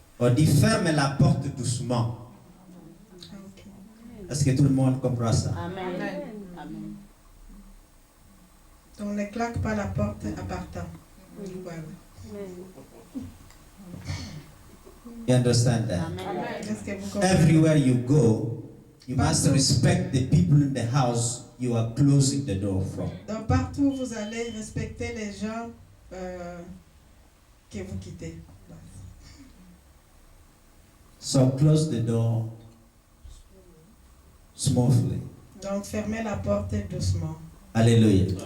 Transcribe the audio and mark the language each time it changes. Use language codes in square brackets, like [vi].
[fr] On dit ferme la porte doucement. Est-ce que tout le monde comprend ça? Amen. Amen. Donc ne claque pas la porte en partant. Voilà. [en] You understand that? Amen. [fr] Est-ce que vous comprenez? [en] Everywhere you go, you must respect the people in the house you are closing the door from. [fr] Donc partout où vous allez, respecter les gens que vous quittez. [en] So close the door smoothly. [fr] Donc fermez la porte doucement. Hallelujah.